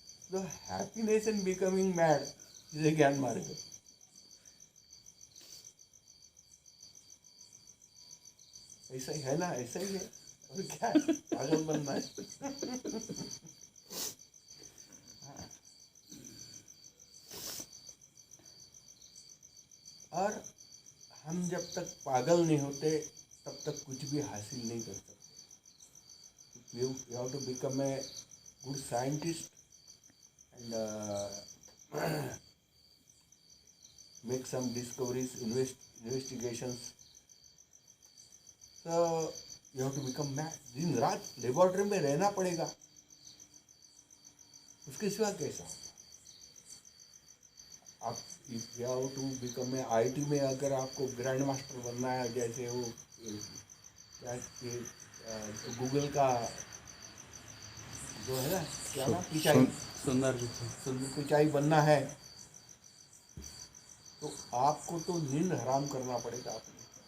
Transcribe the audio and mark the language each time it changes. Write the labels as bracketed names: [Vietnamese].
[English] The happiness in becoming mad is a gyan marg. [Hindi] ऐसा ही है ना, ऐसा ही है, और क्या है, पागल बनना है। और हम जब तक पागल नहीं होते तब तक कुछ भी हासिल नहीं कर सकते। [English] You have to become a good scientist and make some discoveries, investigations. So you have to become mad. [Hindi] दिन रात लेबोरेटरी में रहना पड़ेगा, उसके सिवा कैसा? आप [English] you have to become a IT [Hindi] में अगर आपको ग्रैंड मास्टर बनना है, जैसे वो क्या गूगल का जो है ना, क्या नाम, पिचाई, सुंदर पिचाई बनना है, तो आपको तो नींद हराम करना पड़ेगा अपने।